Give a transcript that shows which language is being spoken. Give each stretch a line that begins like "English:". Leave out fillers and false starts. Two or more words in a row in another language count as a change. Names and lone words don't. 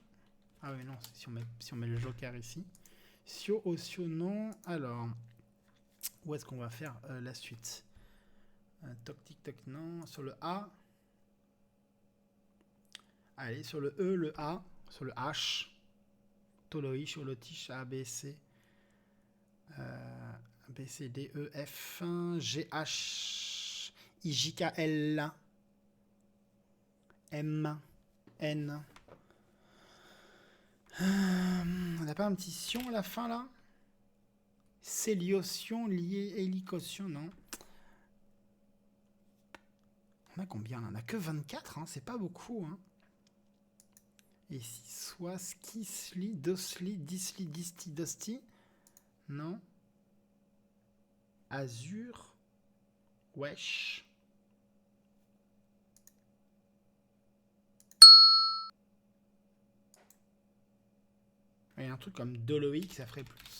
French: Ah oui, non, si on met le joker ici. Sio, osio, non. Alors, où est-ce qu'on va faire la suite? Toc, tic, toc, non. Sur le A. Allez, sur le E, le A. Sur le H. Toloi, Cholotiche, A, B, C. B, C, D, E, F, G, H, I, J, K, L, M, N. On n'a pas un petit sion à la fin, là? Céliotion, lié, hélicotion, non. On a combien, là? On n'a que 24, hein, c'est pas beaucoup, hein. Et ici, soit, ski, sli, dosli, disli, disti, dosti. Non. Azur. Wesh. Il y a un truc comme Doloïc, ça ferait plus.